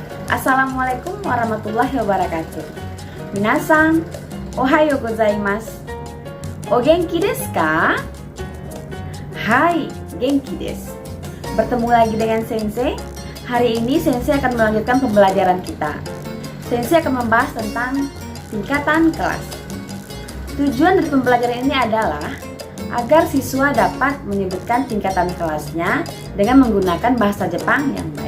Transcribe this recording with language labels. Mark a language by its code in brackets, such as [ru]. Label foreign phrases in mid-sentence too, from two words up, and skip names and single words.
[ar] السلام عليكم ورحمة الله وبركاته. [ja] みなさん、おはようございます. お元気ですか? はい、元気です. [id] Bertemu lagi dengan Sensei. Hari ini Sensei akan melanjutkan pembelajaran kita. Sensei akan membahas tentang tingkatan kelas. Tujuan dari pembelajaran ini adalah agar siswa dapat menyebutkan tingkatan kelasnya dengan menggunakan bahasa Jepang yang baik.